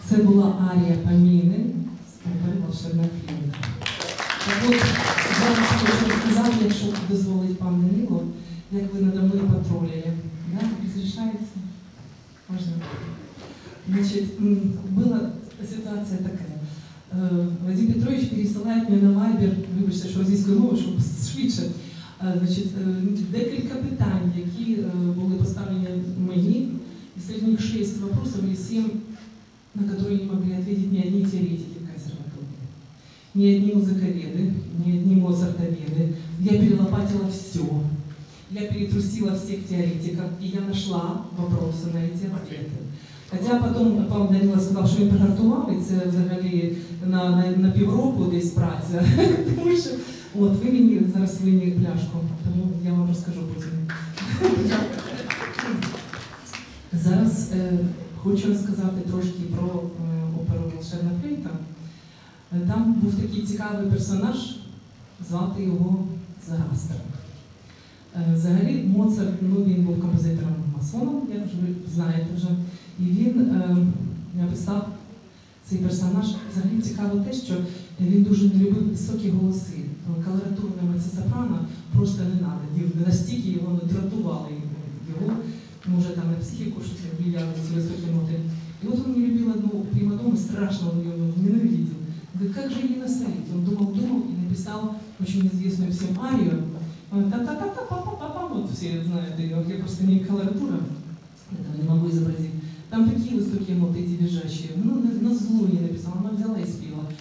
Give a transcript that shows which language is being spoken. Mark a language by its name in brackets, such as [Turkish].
[Ukrainian] була арія Паміни з опери «Волшебна флейта». Так от, зараз хочу сказати, якщо дозволить пан Данило, як ви надо мною патрулили. [Russian] Да? Разрешаете? Можно? Значит, была ситуация такая. [Ukrainian] Вадим Петрович пересилає мені на Viber, вибачте, що російською мовою, щоб швидше. Значить, декілька питань, які були поставлені мені, і серед них [Russian] 6 вопросов, и 7, на которые не могли ответить ни одни теоретики консерватории, ни одни музыковеды, ни одни моцартоведы. Я перелопатила все. Я перетрусила всех теоретиков, и я нашла вопросы на эти ответы. [Ukrainian] Хотя потом пан Данило сказав, що він приготував, і це взагалі на півроку десь праця. Тому що, от, ви мені зараз винні пляшку, тому я вам розкажу потім. Зараз хочу розказати трошки про оперу «Волшебна флейта». Там був такий цікавий персонаж, звати його Зарастер. Взагалі, Моцарт, він був композитором-масоном, як ви знаєте вже, і він написав цей персонаж. Взагалі цікаво те, що він дуже не любив високі голоси. Колоратурне мецо-сопрано просто не треба. Настільки його не дратували його, може там на психіку щось влияли ці високі ноти. [Russian] И вот он не любил одну примадонну, страшно он ее ненавидел. Говорит, как же ей насолить? Он думал и написал очень известную всем арию. Та-та-та-та-па-па-па-па, вот все знают ее, я просто не колоратура, этого не могу изобразить. Там такие высокие ноты, эти визжащие. Ну, на зло не написала, она взяла и спела.